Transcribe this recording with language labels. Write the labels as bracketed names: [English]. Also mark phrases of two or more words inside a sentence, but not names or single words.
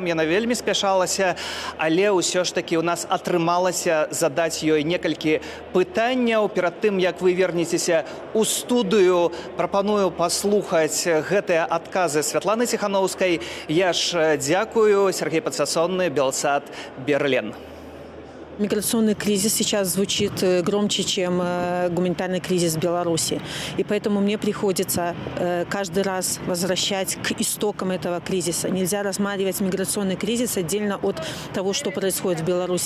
[Belarusian] Яна вельмі спяшалася, але ўсё ж такі у нас атрымалася задаць ёй некалькі пытанняў. Перад тым, як вы вернецеся ў студыю, прапаную паслухаць гэтыя адказы Святланы Ціхановскай. Я ж дзякую. Сергей Подсосонный, Белсат, Берлин. [Russian] Миграционный кризис сейчас звучит громче, чем гуманитарный кризис в Беларуси. И поэтому мне приходится каждый раз возвращать к истокам этого кризиса. Нельзя рассматривать миграционный кризис отдельно от того, что происходит в Беларуси.